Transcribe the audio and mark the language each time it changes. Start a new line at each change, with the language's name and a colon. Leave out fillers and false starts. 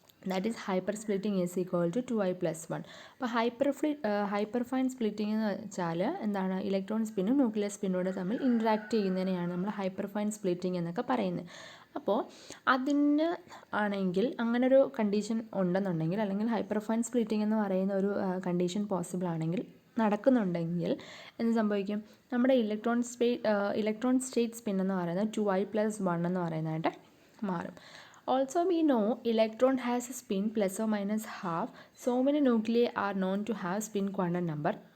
English: That is hypersplitting is equal to 2i plus 1.
Malayalam: അപ്പോൾ hyperfine splitting എന്ന് വെച്ചാൽ എന്താണ്? ഇലക്ട്രോൺ സ്പിന്നും ന്യൂക്ലിയർ സ്പിന്നോട് തമ്മിൽ ഇൻട്രാക്ട് ചെയ്യുന്നതിനെയാണ് നമ്മൾ ഹൈപ്പർഫൈൻ സ്പ്ലിറ്റിംഗ് എന്നൊക്കെ പറയുന്നത്. അപ്പോൾ അതിന് ആണെങ്കിൽ അങ്ങനൊരു കണ്ടീഷൻ ഉണ്ടെന്നുണ്ടെങ്കിൽ, അല്ലെങ്കിൽ ഹൈപ്പർഫൈൻ സ്പ്ലിറ്റിംഗ് എന്ന് പറയുന്ന ഒരു കണ്ടീഷൻ പോസിബിൾ ആണെങ്കിൽ, നടക്കുന്നുണ്ടെങ്കിൽ എന്ത് സംഭവിക്കും? നമ്മുടെ ഇലക്ട്രോൺ സ്റ്റേറ്റ് സ്പിൻ എന്ന് പറയുന്നത് 2i plus 1 എന്ന് പറയുന്നതായിട്ട് മാറും.
English: Also we know electron has a spin plus or minus half. So many nuclei are known to have spin quantum number.